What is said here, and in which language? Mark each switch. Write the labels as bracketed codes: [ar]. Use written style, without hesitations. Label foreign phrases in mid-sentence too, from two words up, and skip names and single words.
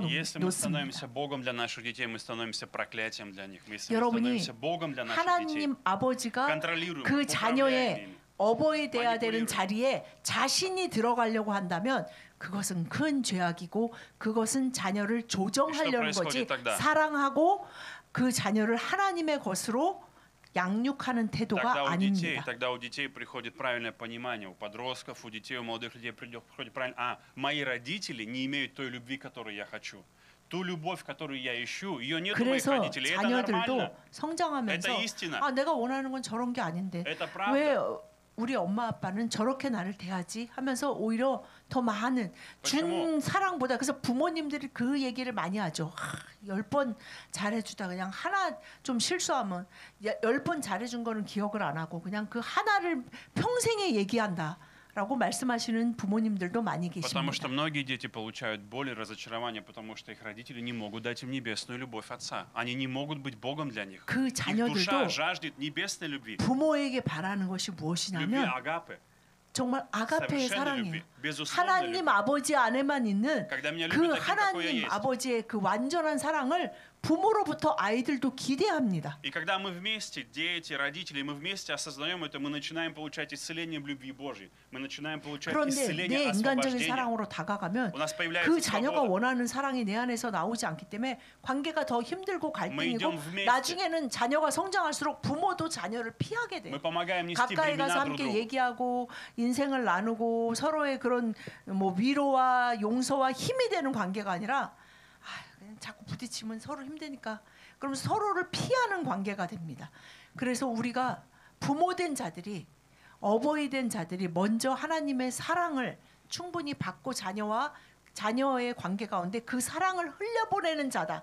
[ru] Если мы [ko] 놓습니다. [ru] становимся Богом для наших детей, мы становимся проклятием для них. Если мы [ko] 여러분이 [ru] становимся Богом для наших детей, [ko] 하나님 아버지가 [ru] контролируем, [ko] 그 [ru] управляем [ko] 자녀의 [ru] ими. [ko] 어버이 돼야 되는 [ru] manipuliруем. [ko] 자리에 자신이 들어가려고 한다면 그것은 큰 죄악이고 그것은 자녀를 조정하려는 [ru] что [ko] 거지 [ru] происходит тогда? [ko] 사랑하고 그 자녀를 하나님의 것으로 양육하는 태도가 아닙니다. [ru] Тогда у детей приходит правильное понимание, у подростков, у детей, у молодых людей приходит правильно. Мои родители не имеют той любви, которую я хочу. Ту любовь, которую я ищу, ее нет у моих [ko] 그래서 [ru] родителей. Это [ko] 자녀들도 [ru] нормально. [ko] 성장하면서 [ru] Это истина. [ko] 내가 원하는 건 저런 게 아닌데 [ru] Это правда. [ko] 왜 우리 엄마 아빠는 저렇게 나를 대하지 하면서 오히려 더 많은 준 [ru] почему? [ko] 사랑보다 그래서 부모님들이 그 얘기를 많이 하죠. 10번 잘해주다 그냥 하나 좀 실수하면 10번 잘해준 거는 기억을 안 하고 그냥 그 하나를 평생에 얘기한다라고 말씀하시는 부모님들도 많이 [ru] Потому что [ko] 계십니다. [ru] многие дети получают боль и разочарование, потому что их родители не могут дать им небесную любовь Отца. Они не могут быть Богом для них. [ko] 그 [ru] Их душа [ko] 자녀들도 [ru] жаждет небесной любви, [ko] 부모에게 바라는 것이 [ru] любви [ko] 무엇이냐면 [ru] агапы. [ko] 정말 아가페의 [ru] совершенной [ko] 사랑이에요. [ru] любви, безусловной [ko] 하나님 [ru] любви. [ko] 아버지 안에만 있는 [ru] Когда меня [ko] 그 [ru] любят таким, какой я [ko] 하나님 [ru] есть. [ko] 아버지의 그 완전한 사랑을 부모로부터 아이들도 기대합니다. [ru] И когда мы вместе, дети, родители, мы вместе осознаем это, мы начинаем получать исцеление в любви Божьей. Мы начинаем получать [ko] 그런데 [ru] исцеление, [ko] 내 인간적인 [ru] освобождение. [ko] 사랑으로 다가가면 [ru] У нас появляется [ko] 그 자녀가 [ru] свобода. [ko] 원하는 사랑이 내 안에서 나오지 않기 때문에 관계가 더 힘들고 갈등이고 [ru] идем вместе. [ko] 나중에는 자녀가 성장할수록 부모도 자녀를 피하게 돼요. [ru] Мы помогаем нести [ko] 가까이 [ru] бремена [ko] 가서 [ru] друг [ko] 함께 [ru] другу. [ko] 얘기하고 인생을 나누고 서로의 그런 뭐 위로와 용서와 힘이 되는 관계가 아니라 그냥 자꾸 부딪히면 서로 힘드니까 그럼 서로를 피하는 관계가 됩니다. 그래서 우리가 부모된 자들이 어버이 된 자들이 먼저 하나님의 사랑을 충분히 받고 자녀의 관계 가운데 그 사랑을 흘려보내는 자다.